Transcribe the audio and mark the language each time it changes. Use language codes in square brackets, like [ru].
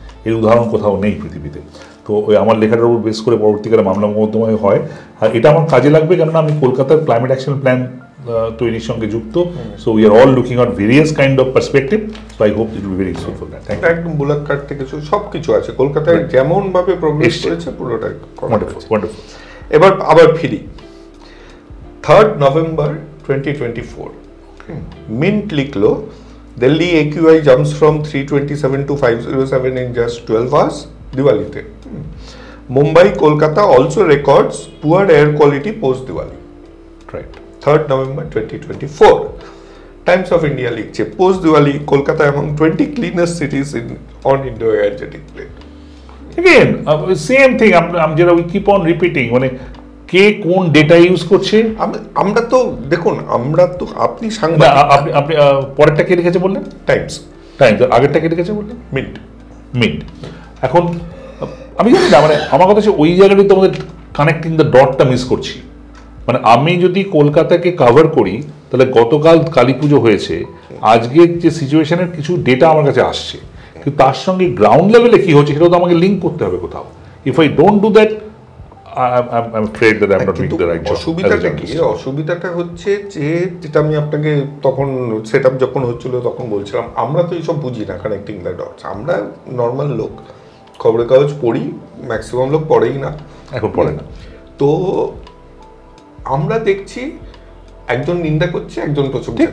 [bn] এর উদাহরণ কোথাও নেই পৃথিবীতে। তো ওই আমার লেখাটার উপর বেস করে পরবর্তীকালে মামলা মোকদ্দমায় হয়, আর এটা আমার কাজে লাগবে, কেননা আমি কলকাতার ক্লাইমেট অ্যাকশন প্ল্যান তৈরির সঙ্গে যুক্ত। [en] So we are all looking on various kind of perspective, so I hope it will be very useful for that. Thank you. [bn] একদম বুলাক কাট থেকে সবকিছু আছে কলকাতায়, যেমন ভাবে প্রোগ্রেস করেছে পুরোটাই [en] Wonderful. [bn] এবার আবার ফিরি, [en] 3rd November 2024 Mint [bn] লিখলো, [en] Delhi AQI jumps from 327 to 507 in just 12 hours [bn] দিওয়ালিতে। [en] Mumbai Kolkata also records poor air quality post Diwali. Right. 3rd November 2024 Times of India [bn] লিখছে, [en] Post Diwali Kolkata among 20 cleanest cities on Indo-Gangetic Plate। Again, same thing, [bn] যেটা [en] we keep on repeating, [bn] মানে কে কোন data use করছে। আমরা তো দেখুন, আমরা তো আপনি আপনি পরেরটা কে লিখেছে বললেন? টাইমস। আগেরটা কে লিখেছে বললেন? মিন্ট। এখন আমি জানি না, মানে আমার কথা হচ্ছে ওই জায়গাটাই তো আমাদের [en] connecting the ডটটা [bn] মিস করছি। মানে আমি যদি কলকাতাকে কভার করি, তাহলে গতকাল কালী পুজো হয়েছে, আজকের যে সিচুয়েশনের কিছু ডেটা আমার কাছে আসছে, কিন্তু তার সঙ্গে গ্রাউন্ড লেভেলে কি হচ্ছে সেটাও তো আমাকে লিঙ্ক করতে হবে কোথাও। [en] If I don't do that, I'm afraid that I'm not doing the right job. [bn] অসুবিধাটা হচ্ছে যে, যেটা আমি আপনাকে তখন সেট আপ যখন হচ্ছিল তখন বলছিলাম, আমরা তো এইসব বুঝি না [en] Connecting the dots. [bn] আমরা নর্মাল লোক, খবরের কাগজ পড়ি, ম্যাক্সিমাম লোক পড়েই না, এখন পড়ে না। তো আমরা দেখছি একজন নিন্দা করছে, একজন প্রচুর।